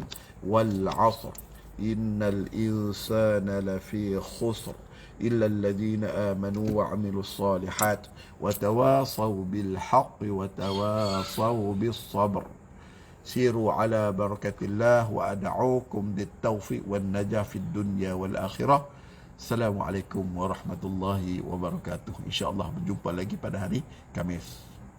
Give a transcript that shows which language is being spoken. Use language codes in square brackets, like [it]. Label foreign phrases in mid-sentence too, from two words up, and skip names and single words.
[ar] والعصر إن الإنسان لفي خسر إلا الذين آمنوا وعملوا الصالحات وتواصوا بالحق وتواصوا بالصبر. سيروا على بركة الله وأدعوكم بالتوفيق والنجاح في الدنيا والآخرة. السلام عليكم ورحمة الله وبركاته. [ms] InsyaAllah berjumpa lagi pada hari Khamis.